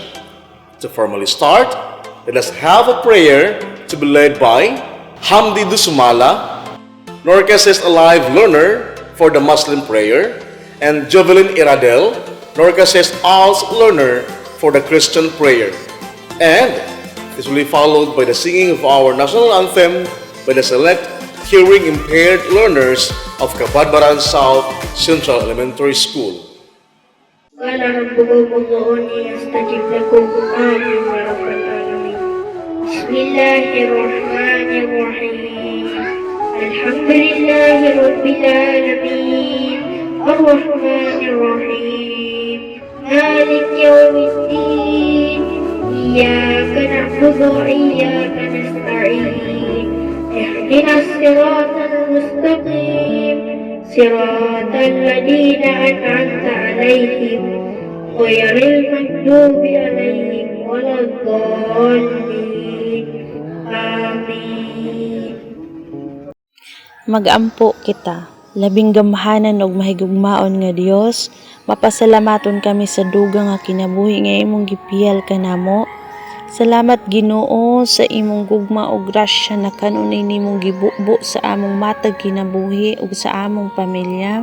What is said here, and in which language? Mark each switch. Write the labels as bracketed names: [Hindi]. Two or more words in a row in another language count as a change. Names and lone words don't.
[English] To formally start, let us have a prayer to be led by Hamdi Dusumala, Norca's Alive learner for the Muslim prayer, and Jovelyn Iradel, Norca's ALS learner for the Christian prayer. And this will be followed by the singing of our national anthem by the select hearing impaired learners of Kabadbaran South Central Elementary School. [Arabic] قال ربكم ادعوني استجب لكم آمين يا رب العالمين. بسم الله الرحمن الرحيم. الحمد لله رب العالمين الرحمن الرحيم مالك يوم الدين إياك نعبد وإياك نستعين اهدنا الصراط المستقيم صراط الذين أنعمت عليهم غير المغضوب عليهم ولا الضالين آمين. [Cebuano] Magampo kita, labing gamhanan og mahigugmaon nga Dios, mapasalamaton kami sa dugang nga kinabuhi nga imong gipiyal kanamo. Salamat Ginoo sa imong gugma ug grasya na kanunay nimong gibubo sa among matag kinabuhi ug sa among pamilya.